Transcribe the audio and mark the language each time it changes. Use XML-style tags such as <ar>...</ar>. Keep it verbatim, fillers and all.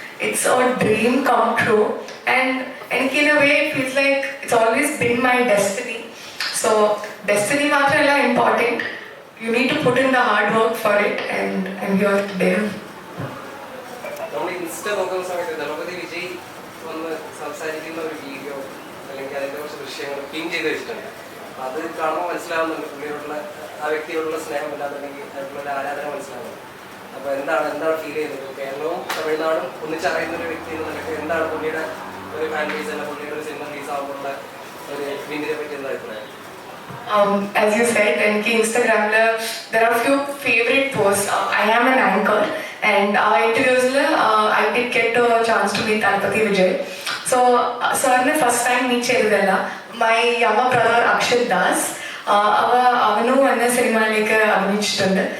<en>It's a dream come true and, and in a way it feels like it's always been my destiny. So destiny</en> <ml>matra illa</ml> <en>important. You need to put in the hard work for it and I'm here today.</en> <ml>നമ്മൾ insta നോക്കുന്ന സമയത്ത് ദളപതി വിജയ് ഒന്ന് സംസാരിക്കുന്ന ഒരു video അല്ലെങ്കിൽ അതിൻ്റെ കുറച്ച് ദൃശ്യങ്ങൾ പിൻ ചെയ്ത് വെച്ചിട്ടുണ്ട്. അപ്പം അത് കാണുമ്പോൾ മനസ്സിലാവുന്നുണ്ട് പുള്ളിയോടുള്ള ആ വ്യക്തിയോടുള്ള സ്നേഹം ഇല്ലാന്നുണ്ടെങ്കിൽ അതിനുള്ള ആരാധന മനസ്സിലാവുന്നുണ്ട്. അപ്പോൾ എന്താണ് എന്താണ് ഫീൽ ചെയ്യുന്നത്? കേരളവും തമിഴ്നാടും ഒന്നിച്ചറിയുന്ന ഒരു വ്യക്തി എന്ന് നിലയ്ക്ക് എന്താണ് പുള്ളിയുടെ ഒരു ഫാൻ ബേസ് അല്ല പുള്ളിയുടെ ഒരു സിനിമ റിലീസ് ആകുമ്പോഴുള്ള ഒരു വീടിനെ പറ്റി എന്താ അഭിപ്രായം?</ml> <en>Um, as you said, and Instagram la there are few favorite posts. Uh, I am an anchor, and our interviews la uh, I did get a chance to meet Talpati Vijay. So, uh, sir ne first time meet</en> <ml>cheyadalla.</ml> <en>My younger brother Akshat Das, uh,</en> <ml>ava avanu anna</ml> <en>cinema like</en> <ml>abhineyichittundu.</ml>